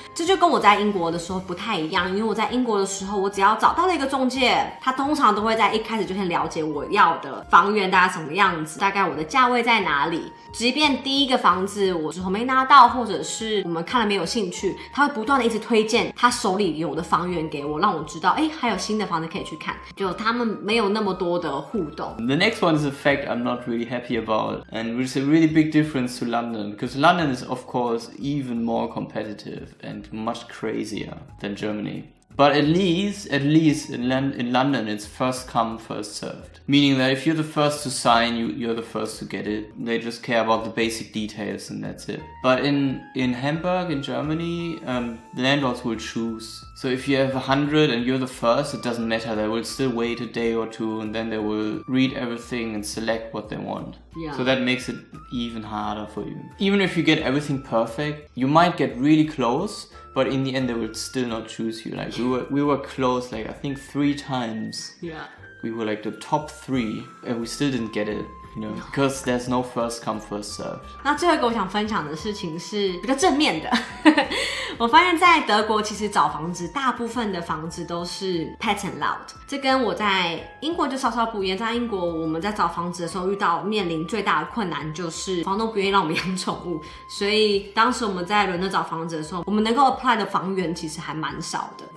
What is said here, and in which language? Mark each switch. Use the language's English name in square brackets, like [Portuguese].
[Chinese] 这就跟我在英国的时候不太一样，因为我在英国的时候，我只要找到了一个中介，他通常都会在一开始就先了解我要的房源大概什么样子，大概我的价位在哪里。即便第一个房子我之后没拿到，或者是我们看了没有兴趣，他会不断的一直推荐他手里有的房源给我，让我知道还有新的房子可以去看，就他们没有那么多的互动。 [English] The next one is a fact I'm not really happy about, and which is a really big difference to London, because London is of course even more competitive and much crazier than Germany. But at least in London, it's first come, first served. Meaning that if you're the first to sign, you're the first to get it. They just care about the basic details and that's it. But in Hamburg, in Germany, the landlords will choose. So if you have 100 and you're the first, it doesn't matter. They will still wait a day or two and then they will read everything and select what they want. Yeah. So that makes it even harder for you. Even if you get everything perfect, you might get really close, but in the end they will still not choose you. Like we were close like I think 3 times. Yeah. We were like the top 3 and we still didn't get it. You know, because there's no first come first served. [Chinese] 那最后一个我想分享的事情是比较正面的。我发现在德国其实找房子大部分的房子都是 [English] pet and loud， [Chinese] 这跟我在英国就稍稍不一样。在英国我们在找房子的时候面临最大的困难就是房东不愿意让我们养宠物，所以当时我们在伦敦找房子的时候，我们能够 apply 的房源其实还蛮少的。